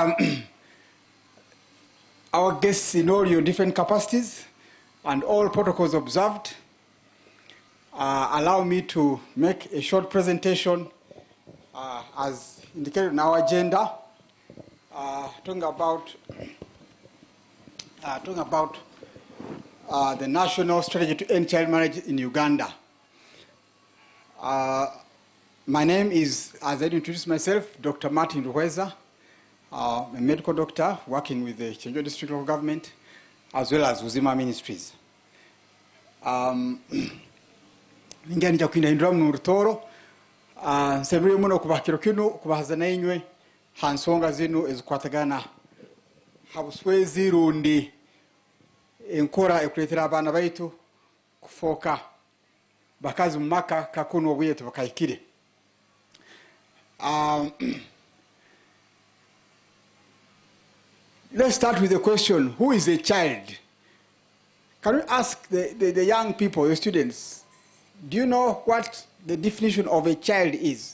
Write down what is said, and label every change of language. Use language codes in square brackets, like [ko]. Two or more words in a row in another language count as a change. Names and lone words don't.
[en] Our guests in all your different capacities and all protocols observed, allow me to make a short presentation as indicated in our agenda, talking about the national strategy to end child marriage in Uganda. My name is, as I introduced myself, Dr. Martin Ruhweza. A medical doctor working with the Chenjo District Local Government, as well as Uzima Ministries. [ttj] Ngani chakwinda indra mu rutoro semri muno kubakiro kino kubahazana inywe hansonga zinu ezikwatagana habuswezi rundi enkora ekuletera abana baitu kufoka bakazi mu maka kakuno obwetu bakayikire. [en] Let's start with the question, who is a child? Can we ask the young people, the students, do you know what the definition of a child is?